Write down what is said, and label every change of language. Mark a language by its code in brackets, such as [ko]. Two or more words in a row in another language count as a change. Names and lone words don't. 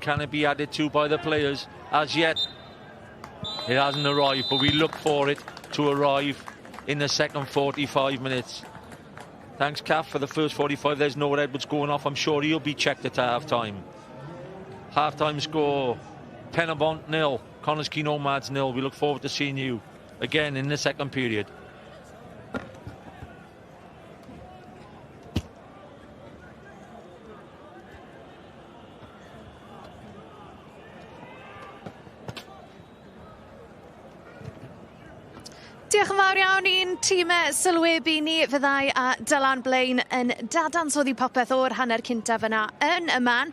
[en] Can it be added to by the players? As yet, it hasn't arrived, but we look for it to arrive in the second 45 minutes. Thanks, Kath, for the first 45. There's Noah Edwards going off. I'm sure he'll be checked at half-time. Half-time score, Penybont 0, Quay Nomads 0. We look forward to seeing you again in the second period. [cy] Diolch yn fawr iawn i'n tîmau sylwebu ni, fyddai a Dylan Blaen yn dadansoddi popeth o'r hanner cyntaf yna yn y man.